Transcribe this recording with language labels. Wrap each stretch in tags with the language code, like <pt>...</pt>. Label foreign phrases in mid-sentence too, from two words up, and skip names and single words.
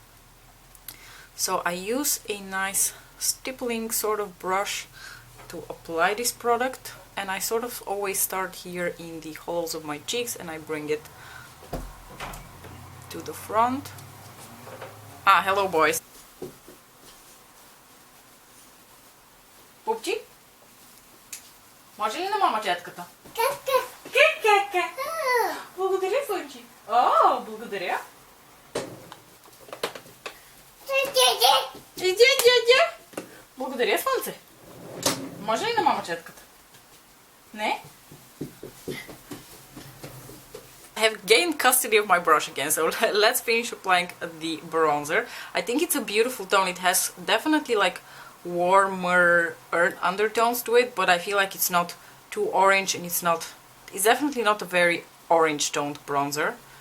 <en>So I use a nice stippling sort of brush to apply this product, and I sort of always start here in the hollows of my cheeks and I bring it to the front. Ah, hello boys.</en> <bg>Пупчик? Може ли на мама четката? Кака. Благодаря, Слънчик. О, благодаря. Иди, иди. Благодаря, Слънце. Може ли на мама четката? Не?</bg> <en>I have gained custody of my brush again, so let's finish applying the bronzer. I think it's a beautiful tone. It has definitely like warmer undertones to it, but I feel like it's not too orange and it's definitely not a very orange toned bronzer.</en>